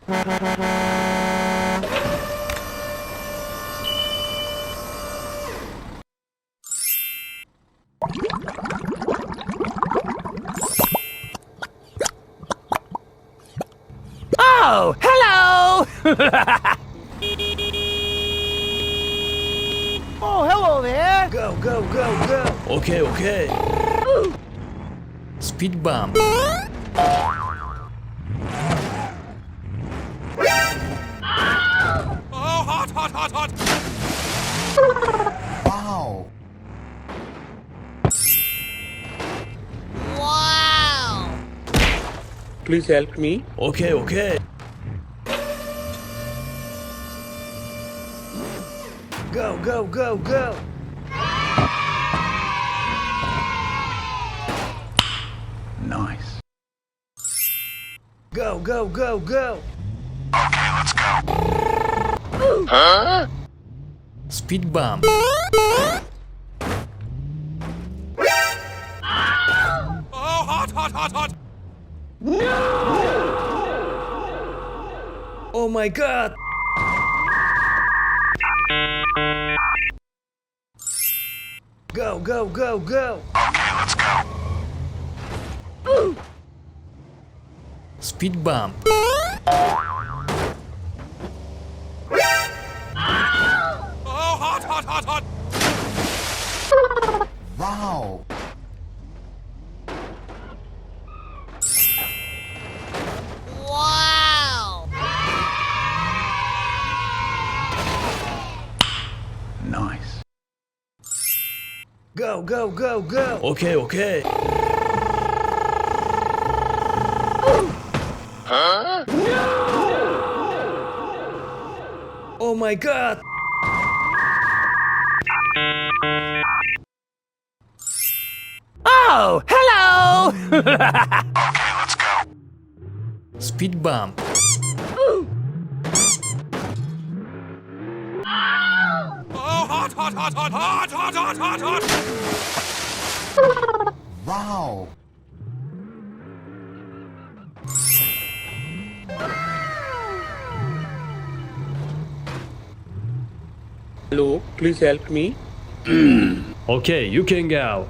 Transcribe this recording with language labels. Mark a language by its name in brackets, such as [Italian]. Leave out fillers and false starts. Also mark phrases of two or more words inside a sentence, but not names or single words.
[English] Oh, hello! Oh, hello there! Go, go, go, go! Okay, okay. Speed bump. Oh, hot, hot, hot, hot! Wow! Wow! Please help me. Okay, okay. Go, go, go, go! Nice. Go, go, go, go! Okay, let's go. Speed bump. Oh, hot, hot, hot, hot! Oh my god! Go, go, go, go! Okay, let's go. Speed bump. Oh, hot, hot, hot, hot! Wow! Wow! Nice. Go, go, go, go! Okay, okay. Oh my god! Oh, hello! Okay, let's go. Speed bump. Oh, hot, hot, hot, hot, hot, hot, hot, hot, hot! Wow! Hello, please help me. Okay, you can go.